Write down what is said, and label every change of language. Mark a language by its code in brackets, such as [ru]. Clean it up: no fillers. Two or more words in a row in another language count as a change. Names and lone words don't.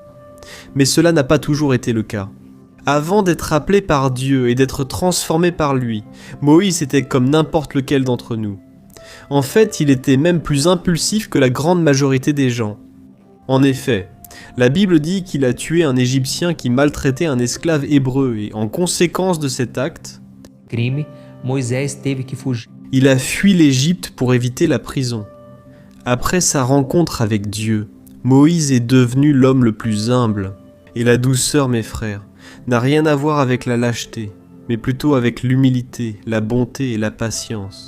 [fr] Mais cela n'a pas toujours été le cas. Avant d'être appelé par Dieu et d'être transformé par lui, Moïse était comme n'importe lequel d'entre nous. En fait, il était même plus impulsif que la grande majorité des gens. En effet, la Bible dit qu'il a tué un Égyptien qui maltraitait un esclave hébreu et, en conséquence de cet acte, [pt] Crime, Moisés teve que fugir. [fr] il a fui l'Égypte pour éviter la prison. Après sa rencontre avec Dieu, Moïse est devenu l'homme le plus humble. Et la douceur, mes frères, n'a rien à voir avec la lâcheté, mais plutôt avec l'humilité, la bonté et la patience.